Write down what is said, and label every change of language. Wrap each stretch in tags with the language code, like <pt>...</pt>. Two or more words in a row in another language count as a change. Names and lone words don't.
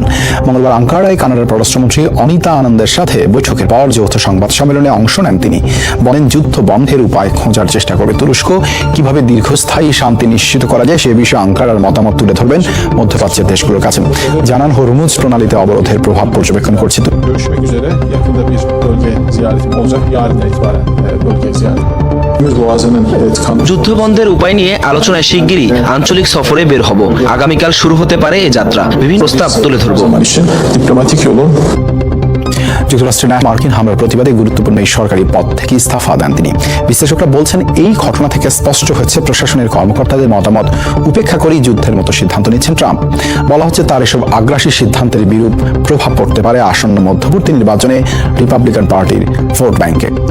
<bn>মঙ্গলবার আঙ্কারায় কানাডার পররাষ্ট্রমন্ত্রী অনিতা আনন্দের সাথে বৈঠকের পর যৌথ সংবাদ সম্মেলনে অংশ নেন তিনি। বলেন, যুদ্ধ বন্ধের উপায় খোঁজার চেষ্টা করবে তুরস্ক। কিভাবে দীর্ঘস্থায়ী শান্তি নিশ্চিত করা যায় সে বিষয়ে আঙ্কারার মতামত তুলে ধরবেন মধ্যপ্রাচ্যের দেশগুলোর কাছে। জানান, হরমুজ প্রণালীতে অবরোধের প্রভাব পর্যবেক্ষণ করছি।</bn> <tr>Görüşmek üzere. Yakında bir bölge ziyaretim olacak. Yarın itibaren bölge ziyaretim. Boğazı'nın tıkanmış.</tr> <bn>যুদ্ধবন্ধের উপায় নিয়ে আলোচনায় শিগগিরই আঞ্চলিক সফরে বের হব। আগামীকাল শুরু হতে পারে এই যাত্রা। বিভিন্ন প্রস্তাব তুলে ধরব।</bn> <tr>Zaman için diplomatik yolun</tr> <bn>যুক্তরাষ্ট্রের মার্কিন হামলার প্রতিবাদে গুরুত্বপূর্ণ এই সরকারি পদ থেকে ইস্তফা দেন তিনি। বিশ্লেষকরা বলছেন, এই ঘটনা থেকে স্পষ্ট হচ্ছে প্রশাসনের কর্মকর্তাদের মতামত উপেক্ষা করেই যুদ্ধের মতো সিদ্ধান্ত নিচ্ছেন ট্রাম্প। বলা হচ্ছে, তার এসব আগ্রাসী সিদ্ধান্তের বিরূপ প্রভাব পড়তে পারে আসন্ন মধ্যবর্তী নির্বাচনে রিপাবলিকান পার্টির ভোট ব্যাংকে।</bn>